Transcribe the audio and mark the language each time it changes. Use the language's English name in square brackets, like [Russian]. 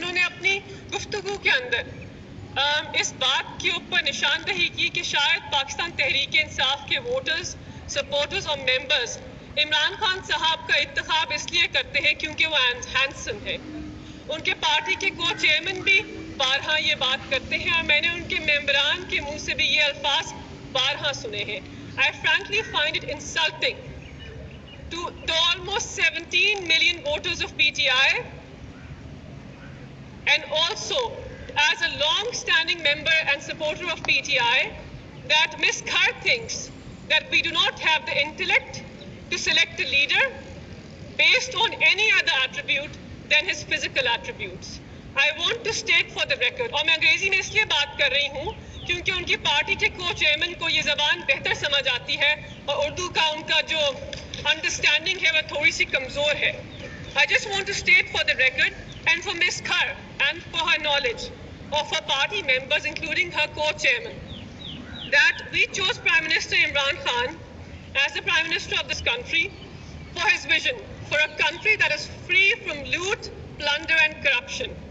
[Urdu] انہوں نے اپنی گفتگو کے اندر اس بات کے اوپر نشاندہی کی کہ شاید پاکستان تحریک انصاف کے ووٹرز، سپورٹرز اور ممبرز عمران خان صاحب کا انتخاب اس لیے کرتے ہیں کیونکہ وہ ہینڈسم ہے. ان کے پارٹی کے کو چیئرمین بھی بارہا یہ بات کرتے ہیں، اور میں نے ان کے ممبران کے منہ سے بھی یہ الفاظ بارہا سنے ہیں. [English] I frankly find it insulting to almost 17 million voters of PTI, and also as a long-standing member and supporter of PTI, that Ms. Khar thinks that we do not have the intellect to select a leader based on any other attribute than his physical attributes. I want to state for the record, [Urdu] اور میں انگریزی میں اس لیے بات کر رہی ہوں کیونکہ ان کی پارٹی کے کو چیئرمین کو یہ زبان بہتر سمجھ آتی ہے اور اردو کا ان کا جو انڈرسٹینڈنگ ہے وہ تھوڑی سی کمزور ہے. [English] I just want to state for the record and for Ms. Khar and for her knowledge of her party members, including her co-chairman, that we chose Prime Minister Imran Khan as the Prime Minister of this country for his vision for a country that is free from loot, plunder and corruption,